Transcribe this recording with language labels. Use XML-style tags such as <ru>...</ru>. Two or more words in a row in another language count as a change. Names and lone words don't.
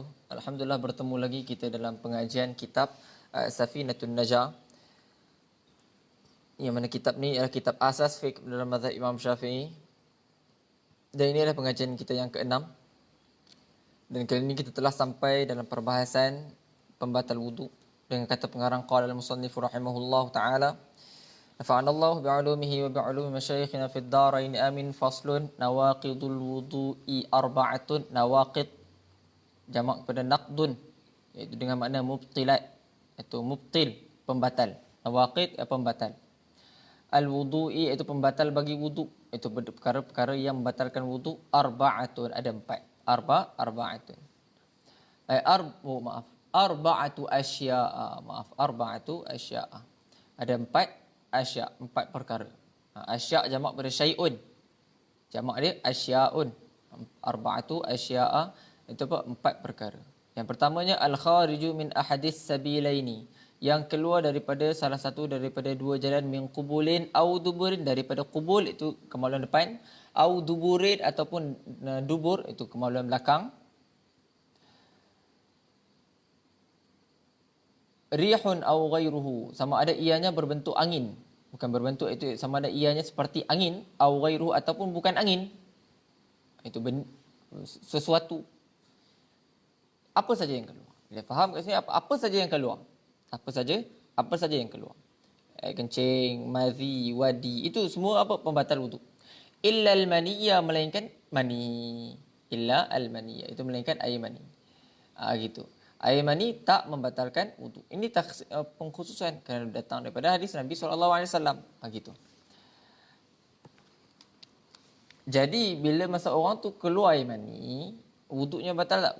<ms>Alhamdulillah bertemu lagi kita dalam pengajian kitab Safinatun Najah. Yang mana kitab ni adalah kitab asas fiqh dalam mazhab Imam Syafi'i. Dan ini adalah pengajian kita yang keenam. Dan kali ini kita telah sampai dalam perbahasan pembatal wudu dengan kata pengarang</ms> <ar>قال المصنف رحمه الله تعالى. نفعنا الله بعلومه وبعلوم مشايخنا في الدارين آمين. فصل نواقض الوضوء أربعة.</ar> <ms>Nawaqid jamak kepada naqdun, iaitu dengan makna mubtilat, iaitu mubtil, pembatal. Nawaqid pembatal. Al-wudu'i iaitu pembatal bagi wudu, itu perkara-perkara yang membatalkan wudu. Arba'atun, ada empat.</ms> <ar>أربعة. أربعة أشياء. أربعة أشياء.</ar> <ms>Ada empat asya', empat perkara. Asya' jamak pada syai'un. Jamak dia asya'un.</ms> <ar>أربعة أشياء,</ar> <ms>itu apa? Empat perkara. Yang pertamanya</ms> <ar>الخارج من أحد السبيلين,</ar> <ms>yang keluar daripada salah satu daripada dua jalan,</ms> <ar>من قبل أو دبر,</ar> <ms>daripada qubul itu kemaluan depan,</ms> <ar>أو دبر</ar> <ms>ataupun dubur itu kemaluan belakang.</ms> <ar>ريح أو غيره,</ar> <ms>sama ada ianya berbentuk angin, bukan berbentuk itu, sama ada ianya seperti angin,</ms> <ar>أو غيره</ar> <ms>ataupun bukan angin. Itu sesuatu, apa saja yang keluar. Bila faham kat sini apa saja yang keluar. Apa saja yang keluar. Kencing, madhi, wadi, itu semua apa? Pembatal wudu.</ms> <ar>إلا المني,</ar> <ms>melainkan mani.</ms> <ar>إلا المني,</ar> <ms>itu melainkan air mani. Gitu. Air mani tak membatalkan wudu. Ini pengkhususan kerana datang daripada hadis Nabi SAW. Gitu. Jadi bila masa orang tu keluar air mani, wuduknya batal tak?</ms>